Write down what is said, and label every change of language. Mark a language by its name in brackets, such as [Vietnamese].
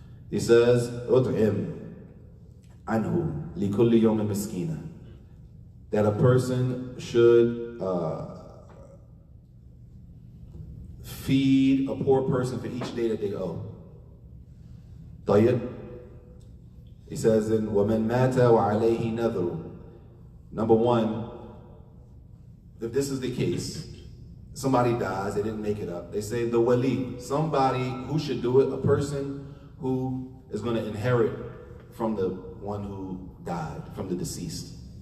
[English] He says, [Arabic] أُطْعِمْ عَنْهُ لِكُلِّ يَوْمٍ مِسْكِينًا, [English] that a person should feed a poor person for each day that they owe. [Arabic] طيب. [English] He says in [Arabic] وَمَنْ مَاتَ وَعَلَيْهِ نَذْرٌ. [English] Number one, if this is the case, somebody dies, they didn't make it up. They say the wali, somebody who should do it, a person who is going to inherit from the one who died, from the deceased.